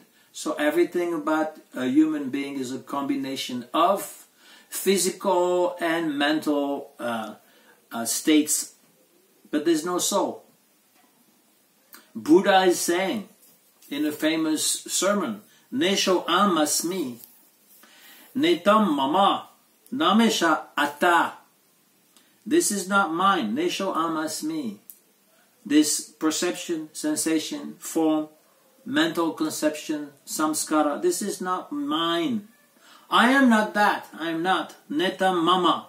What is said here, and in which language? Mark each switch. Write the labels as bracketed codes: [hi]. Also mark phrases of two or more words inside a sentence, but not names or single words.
[en] So everything about a human being is a combination of physical and mental states, but there's no soul. Buddha is saying in a famous sermon, [pi] Nesho amasmi, netam mama, namesha ata. [en] This is not mine, [pi] Nesho amasmi. [en] This perception, sensation, form, mental conception, samskara, this is not mine. I am not that. I am not [pi] netam mama.